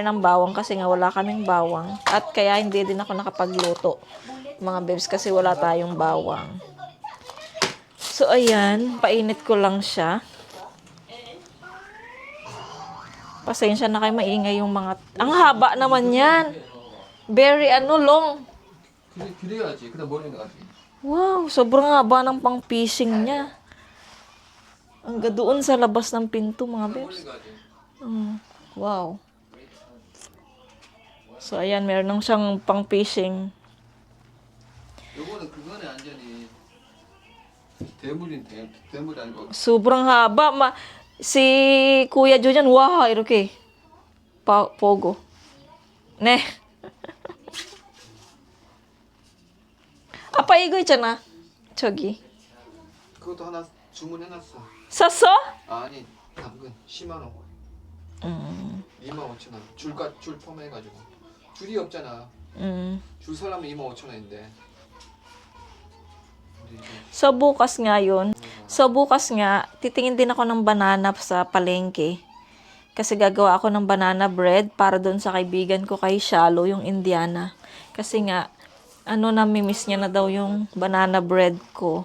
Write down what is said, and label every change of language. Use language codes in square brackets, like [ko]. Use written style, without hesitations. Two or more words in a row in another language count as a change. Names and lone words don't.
[tl] ng bawang kasi nga wala kaming bawang. At kaya hindi din ako nakapagluto, mga babes, kasi wala tayong bawang. So ayan, painit ko lang siya. Pasensya na kayo, maingay yung mga... Ang haba naman yan. [en] Very long. [ko] 그래야지. 그다음 머리는 가지. [tl] Wow, sobrang haba ng pang-fishing niya. Hanggang doon sa labas ng pinto, mga babes. Wow. So, ayan, meron nang siyang pang-fishing. [ko] 완전히 대물이 아니고 [tl] Sobrang haba. Si Kuya Jojan, [ko] wow, 이렇게. Pogo. 네. 아빠 이거 있잖아. 저기. 그것도 하나 주문해놨어. 샀어? 아니 당근 10만 원. 25,000원. 줄 포함해가지고 줄이 없잖아. 줄 사람은 25,000원인데. [tl] So bukas nga yun. So bukas nga, titingin din ako ng banana sa palengke. Kasi gagawa ako ng banana bread para doon sa kaibigan ko kay Shalo, yung Indiana. Kasi nga, namimiss niya na daw yung banana bread ko.